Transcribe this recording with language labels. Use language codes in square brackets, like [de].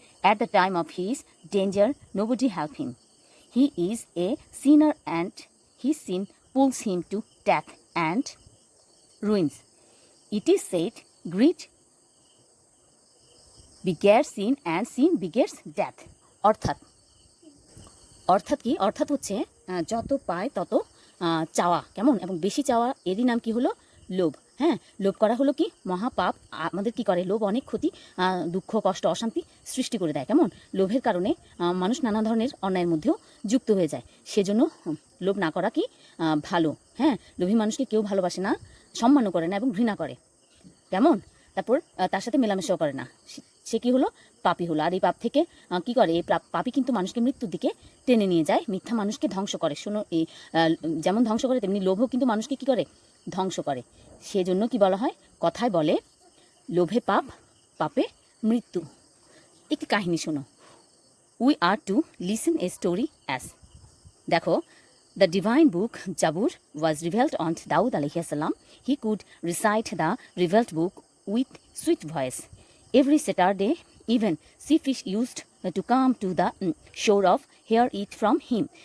[en] At the time of his danger, nobody helps him. He is a sinner and his sin pulls him to death and ruins. It is said, greed begets sin and sin begets death. [bn] অর্থাৎ কি অর্থাৎ হচ্ছে যত পায় তত চাওয়া, কেমন, এবং বেশি চাওয়া, এরই নাম কি হলো লোভ। হ্যাঁ, লোভ করা হলো কি মহাপাপ। আমাদের কি করে লোভ অনেক ক্ষতি, দুঃখ, কষ্ট, অশান্তি সৃষ্টি করে দেয়। কেমন, লোভের কারণে মানুষ নানা ধরনের অন্যায়ের মধ্যেও যুক্ত হয়ে যায়। সেজন্য লোভ না করা কি ভালো। হ্যাঁ, লোভী মানুষকে কেউ ভালোবাসে না, সম্মানও করে না এবং ঘৃণা করে। কেমন, তারপর তার সাথে মেলামেশাও করে না, সে কি হলো পাপী হলো। আর এই পাপ থেকে কি করে, এই পাপী কিন্তু মানুষকে মৃত্যুর দিকে টেনে নিয়ে যায়, মিথ্যা মানুষকে ধ্বংস করে। শোনো, এই যেমন ধ্বংস করে তেমনি লোভও কিন্তু মানুষকে কি করে, ধ্বংস করে। সেজন্য কি বলা হয়, কথায় বলে লোভে পাপ, পাপে মৃত্যু। একটি কাহিনী শোনো। [en] We are to listen a story as. [bn] দেখো, [en] the divine book Jabur was revealed on Daud alayhi salam. He could recite the revealed book with sweet voice. Every Saturday, even sea fish used to come to the shore of hear it from him.